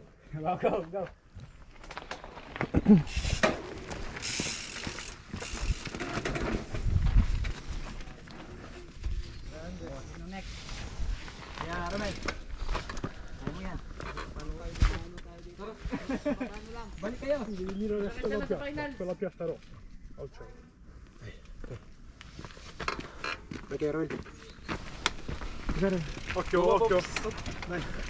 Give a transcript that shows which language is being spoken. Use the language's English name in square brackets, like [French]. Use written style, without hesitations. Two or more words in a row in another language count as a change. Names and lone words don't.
[Filipino] Go. Sino next? Yeah, Romel. Ano yan? Balik kayo. [Italian] Quella piatta rossa. Al centro. Perché ero Occhio. Dai.